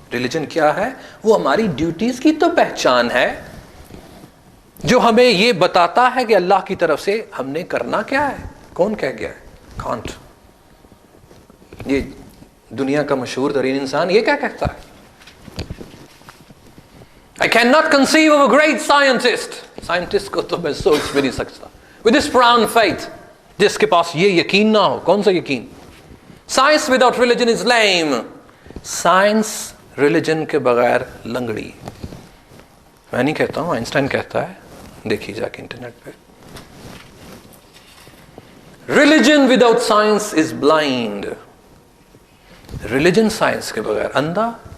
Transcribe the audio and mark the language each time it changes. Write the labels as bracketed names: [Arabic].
[Urdu] Religion کیا ہے؟ وہ ہماری ڈیوٹیز کی تو پہچان ہے جو ہمیں یہ بتاتا ہے کہ اللہ کی طرف سے ہم نے کرنا کیا ہے. کون کہہ گیا ہے؟ کانٹ. یہ دنیا کا مشہور ترین انسان یہ کیا کہتا ہے؟ [English] I cannot conceive of a great scientist. [Urdu] Scientist کو تو میں سوچ بھی نہیں سکتا. [English] With this profound faith. [Urdu] جس کے پاس یہ یقین نہ ہو. کون سا یقین؟ [English] Science without religion is lame. [Urdu] Science religion کے بغیر لنگڑی. میں نہیں کہتا ہوں، آئنسٹائن کہتا ہے، دیکھیے جا کے انٹرنیٹ پہ. [English] Religion without science is blind. [Urdu] Religion science کے بغیر اندھا.